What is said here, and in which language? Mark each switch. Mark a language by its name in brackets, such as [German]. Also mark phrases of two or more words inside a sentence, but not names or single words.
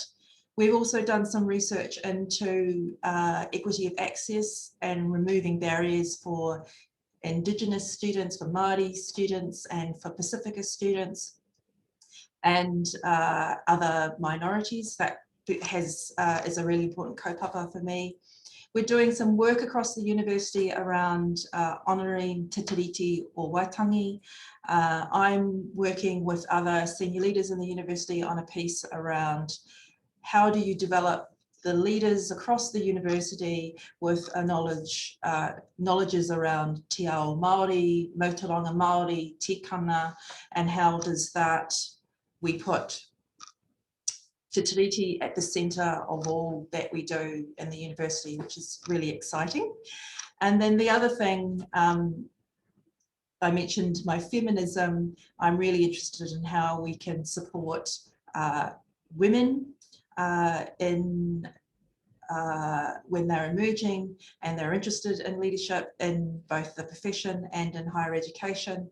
[English] We've also done some research into equity of access and removing barriers for Indigenous students, for Māori students, and for Pacifica students, and other minorities. That is a really important kaupapa for me. We're doing some work across the university around honouring te tiriti o Waitangi. I'm working with other senior leaders in the university on a piece around how do you develop the leaders across the university with a knowledges around [Māori] te ao Māori, Mautaranga Māori, [English] tikanga, and how does that we put te tiriti at the centre of all that we do in the university, which is really exciting. And then the other thing, I mentioned my feminism. I'm really interested in how we can support women when they're emerging and they're interested in leadership in both the profession and in higher education.